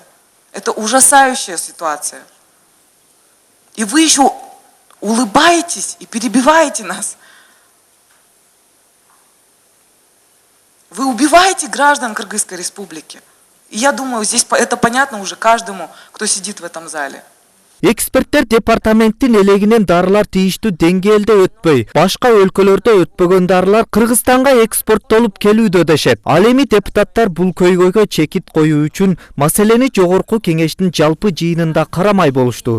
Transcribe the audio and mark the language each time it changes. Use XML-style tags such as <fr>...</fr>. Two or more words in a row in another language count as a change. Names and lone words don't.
<ru>Это ужасающая ситуация. И вы еще улыбаетесь и перебиваете нас. Вы убиваете граждан Кыргызской республики. И я думаю, здесь это понятно уже каждому, кто сидит в этом зале.</ru> <ky>Эксперттер департаменттин элегинен дарылар тийиштүү деңгээлде өтпөй, башка өлкөлөрдө өтпөгөн дарылар Кыргызстанга экспорттолуп келүүдө дешет. Ал эми депутаттар бул көйгөйгө чекит коюу үчүн маселени жогорку кеңештин жалпы жыйынында карамай болушту.</ky>